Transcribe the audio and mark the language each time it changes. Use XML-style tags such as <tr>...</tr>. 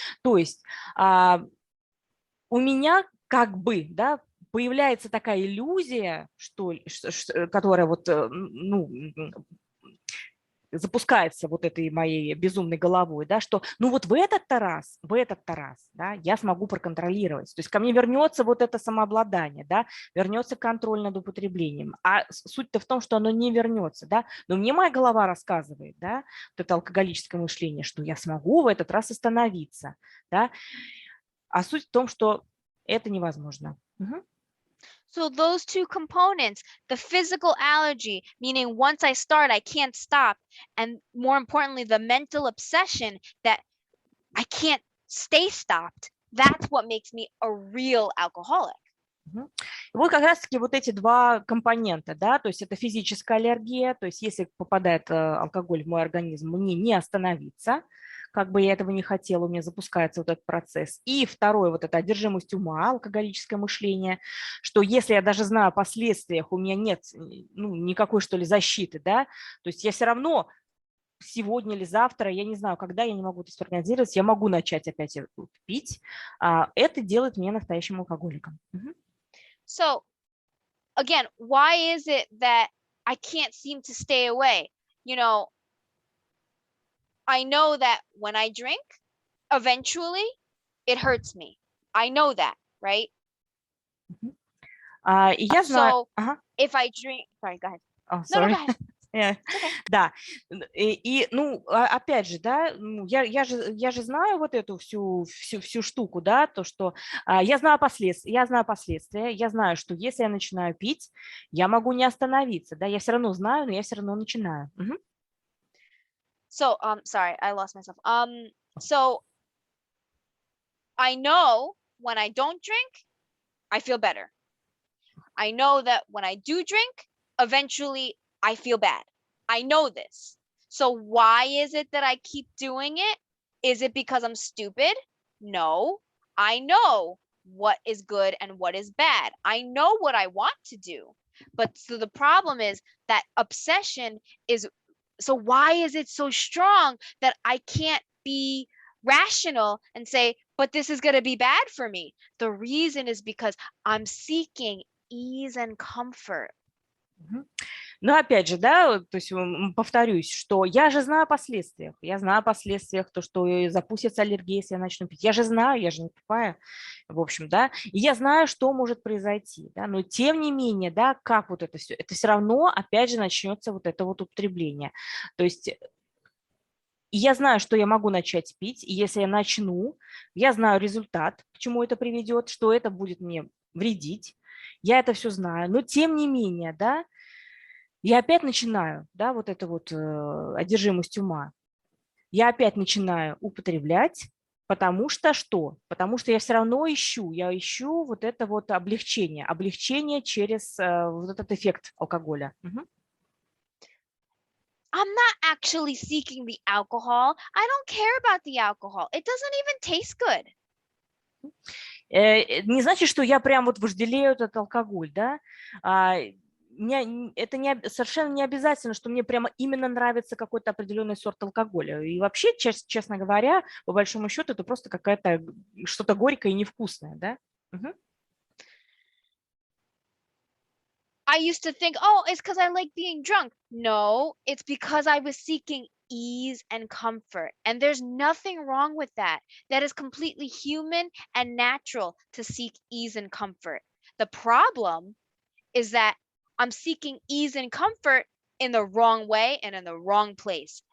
<ru>То есть у меня как бы, да, появляется такая иллюзия, которая вот, ну, запускается вот этой моей безумной головой, да, что ну вот в этот-то раз, да, я смогу проконтролировать. То есть ко мне вернется вот это самообладание, да, вернется контроль над употреблением. А суть-то в том, что оно не вернется, да, но мне моя голова рассказывает, да, вот это алкоголическое мышление, что я смогу в этот раз остановиться, да, а суть в том, что это невозможно.</ru> <en>So those two components, the physical allergy, meaning once I start, I can't stop, and more importantly, the mental obsession that I can't stay stopped, that's what makes me a real alcoholic.</en> <ru>Вот как раз-таки вот эти два компонента, да, то есть это физическая аллергия, то есть если попадает алкоголь в мой организм, мне не остановиться, как бы я этого не хотела, у меня запускается вот этот процесс. И второе, вот это одержимость ума, алкоголическое мышление, что если я даже знаю о последствиях, у меня нет ну, никакой, что ли, защиты, да, то есть я все равно сегодня или завтра, я не знаю, когда, я не могу это спрогнозировать, я могу начать опять пить, это делает меня настоящим алкоголиком.</ru> <en>So again, why is it that I can't seem to stay away? You know, I know that when I drink, eventually it hurts me. I know that, right?</en> <ru>И я знаю...</ru> <en>So if I drink, sorry, go ahead. Oh, No, sorry. go ahead. Okay.</en> <ru>Да, ну, опять же, да, я же знаю вот эту всю штуку, да, то, что я знаю последствия, я знаю, что если я начинаю пить, я могу не остановиться, да, я все равно знаю, но я все равно начинаю.</ru> <en>So, sorry, I lost myself. So I know when I don't drink, I feel better. I know that when I do drink, eventually I feel bad. I know this. So why is it that I keep doing it? Is it because I'm stupid? No. I know what is good and what is bad. I know what I want to do. But so the problem is that obsession is, so why is it so strong that I can't be rational and say, but this is going to be bad for me? The reason is because I'm seeking ease and comfort. Мгм.</en> <ru>Но опять же, да, то есть повторюсь, что я же знаю о последствиях. Я знаю о последствиях, то, что запустится аллергия, если я начну пить. Я же знаю, я же не тупая, в общем, да. И я знаю, что может произойти, да. Но тем не менее, да, как вот это все равно, опять же, начнется вот это вот употребление. То есть и я знаю, что я могу начать пить, и если я начну, я знаю результат, к чему это приведет, что это будет мне вредить. Я это все знаю, но тем не менее, да, я опять начинаю, да, вот эту вот одержимость ума. Я опять начинаю употреблять, потому что что? Потому что я все равно я ищу вот это вот облегчение через вот этот эффект алкоголя. Мгм.</ru> <en>I'm not actually seeking the alcohol. I don't care about the alcohol. It doesn't even taste good.</en> <ru>Не значит, что я прям вот вожделею этот алкоголь, да. Это совершенно не обязательно, что мне прямо именно нравится какой-то определенный сорт алкоголя. И вообще, честно говоря, по большому счету, это просто какая-то что-то горькое и невкусное, да. Мгм.</ru> <en>I used to think, oh, it's because I like being drunk. No, it's because I was seeking ease and comfort. And there's nothing wrong with that. That is completely human and natural to seek ease and comfort. The problem is that I'm seeking ease and comfort in the wrong way and in the wrong place.</en>